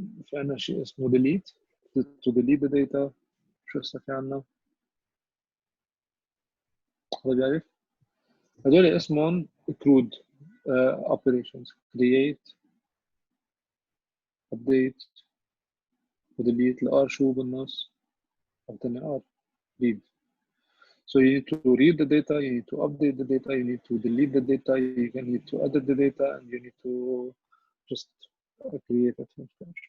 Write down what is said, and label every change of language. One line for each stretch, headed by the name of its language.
Arabic: في عنا شيء اسمه delete
English: to delete the data.
Arabic: شو هسه في عنا؟ حدا بيعرف؟ هدول اسمهم crude operations: create، update، وdelete. الار شو بالنص؟ حطينا ار read.
English: So you need to read the data, you need to update the data, you need to delete the data, you need to edit the data, and you need to just create it from scratch.